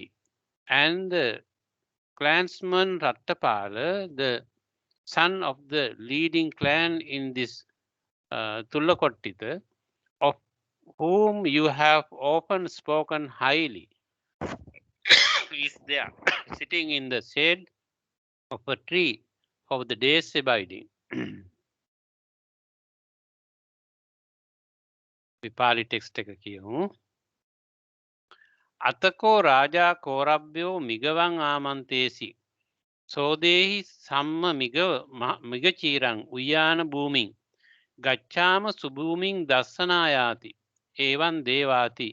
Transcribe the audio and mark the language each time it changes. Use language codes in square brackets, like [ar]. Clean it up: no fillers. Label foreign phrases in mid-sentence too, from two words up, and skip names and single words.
[en] And the clansman Rattapala, the son of the leading clan in this Tullakottita, of whom you have often spoken highly, is there, sitting in the shade of a tree of the day's abiding. [si] විපාලි ටෙක්ස්ට් එක කියමු. [pi] අතකෝ රාජා කෝරබ්බයෝ මිගවං ආමන්තේසි. සෝදේහි සම්ම මිගචීරං උයාන භූමින්. ගච්ඡාම සුභූමින් දස්සනායාති. ඒවන් දේවාති.